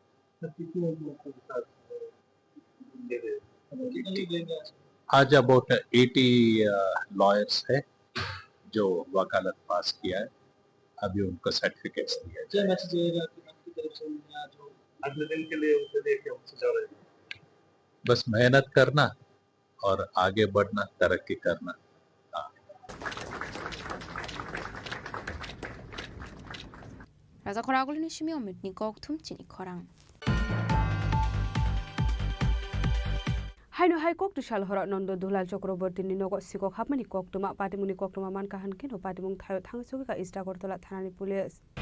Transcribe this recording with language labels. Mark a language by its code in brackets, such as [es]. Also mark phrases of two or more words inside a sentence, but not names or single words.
[hi] आज अबाउट 80 लॉयर्स है जो वकालत पास किया है अभी उनको सर्टिफिकेट्स दिया जाएगा अगले दिन के लिए उसे लेके सुझाव रहेगा बस मेहनत करना और आगे बढ़ना तरक्की करना [trp] Raja Khoragul Nishimi Omit Nikok Thum Chini Khorang Haino hai kok tu shal horak nondo dulal Chakraborty ni nogo sikok hapmani kok tuma patimuni kok tuma man kahan kino patimung thayo thangsugi ka ista gortola thanani police